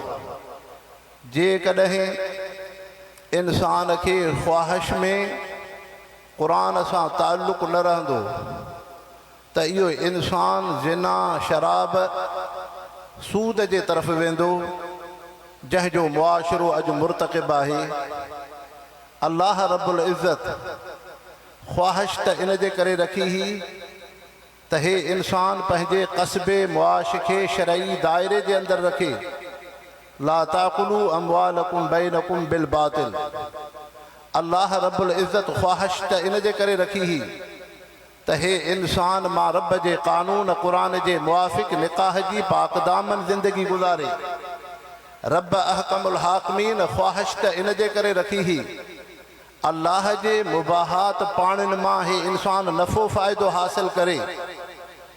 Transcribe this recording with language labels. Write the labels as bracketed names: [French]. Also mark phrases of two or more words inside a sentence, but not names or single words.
[Sindhi] जेकॾहिं इंसान के ख़्वाहिश में क़ुरान सां ताल्लुक़ न रहंदो त इहो इंसान ज़िना शराब सूद जे तरफ़ वेंदो जंहिंजो मुआशिरो अॼु मुर्तक़िब आहे। अल्लाह रब्बुल इज़्ज़त ख़्वाहिश त इन जे करे रखी ही त हे इंसान पंहिंजे क़स्बे मुआश खे शरई दायरे जे अंदरि रखे। [Arabic] لا تأكلوا أموالكم بينكم بالباطل. [Sindhi] अल्लाह रब्बुल इज़्ज़त ख़्वाहिश त इन जे करे रखी ही त हे इंसान मां रब जे क़ानून क़ुरान जे मुआफ़िक़ निकाह जी पाकदामन ज़िंदगी गुज़ारे। रब अहकमुल हाकिमीन ख़्वाहिश त इन जे करे रखी ही अल्लाह जे मुबाहात पाणिन मां हे इंसान नफ़ो फ़ाइदो हासिल करे।